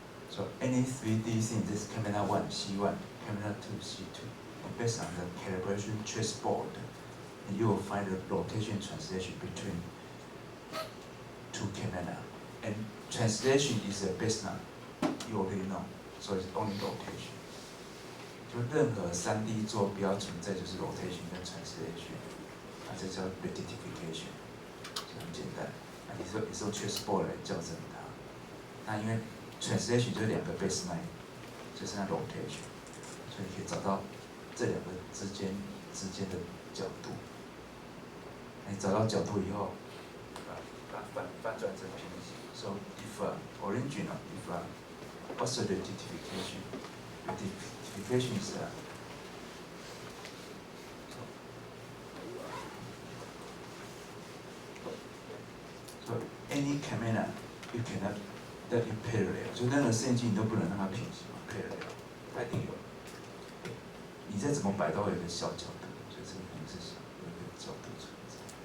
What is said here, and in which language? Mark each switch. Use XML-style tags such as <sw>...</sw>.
<en>So any 3D thing, this camera 1, C1, camera 2, C2, and based on the calibration chessboard, and you will find the rotation translation between two camera. And translation is a baseline, you already know, so it's only rotation.</en> <zh>就任何3D 坐标存在就是 rotation 跟 translation， 这叫 rectification， 就很简单。你说 chessboard 来校正它，那因为 translation 就是2个 baseline， 就是那 rotation， 所以你可以找到这2个之间的角度。你找到角度以后，把反转成平行。</zh> <en>So if original, what's the rectification? Rectification is so any camera you cannot that in parallel，</en> <zh>就任何摄影机你都不能让它平行嘛</zh> <en>，parallel，</en> <zh>它一定有。你再怎么摆都会有一个小角度，所以这个肯定是有一个角度存在。</zh>